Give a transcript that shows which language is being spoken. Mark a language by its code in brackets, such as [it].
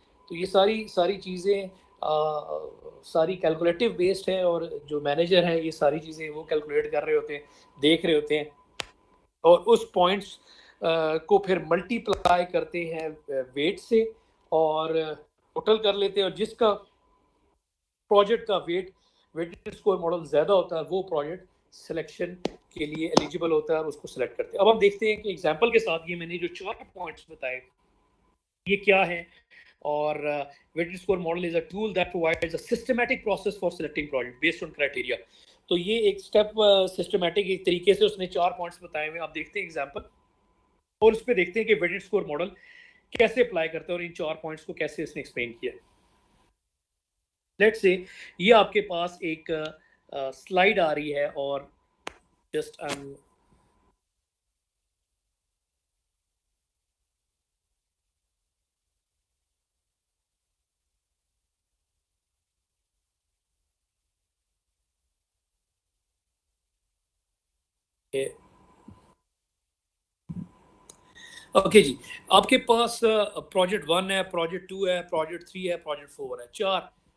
[ur] تو یہ ساری چیزیں ساری کیلکولیٹو بیسڈ ہے, اور جو مینیجر ہیں یہ ساری چیزیں وہ کیلکولیٹ کر رہے ہوتے ہیں, دیکھ رہے ہوتے ہیں, اور اس پوائنٹس کو پھر ملٹی پلائی کرتے ہیں ویٹ سے اور ٹوٹل کر لیتے ہیں. اور جس کا پروجیکٹ کا ویٹڈ اسکور ماڈل زیادہ ہوتا ہے وہ پروجیکٹ سلیکشن کے لیے ایلیجیبل ہوتا ہے اور اس کو سلیکٹ کرتے ہیں. اب ہم دیکھتے ہیں کہ ایگزامپل کے ساتھ یہ میں نے جو 4 پوائنٹس بتائے یہ کیا ہے. [en] اور weighted score model is a tool that provides a systematic process for selecting project based on criteria. [ur] تو یہ ایک سٹیپ سسٹمیٹک ایک طریقے سے اس نے 4 پوائنٹس بتائے ہوئے. آپ دیکھتے ہیں ایگزامپل اور اس پہ دیکھتے ہیں کہ weighted score model کیسے اپلائی کرتا ہے اور ان 4 پوائنٹس کو کیسے اس نے ایکسپلین کیا. لیٹ سے یہ آپ کے پاس ایک سلائیڈ آ رہی ہے اور جسٹ اوکے جی, آپ کے پاس پروجیکٹ 1 ہے, پروجیکٹ 2 ہے, پروجیکٹ 3 ہے, پروجیکٹ 4 ہے, 4.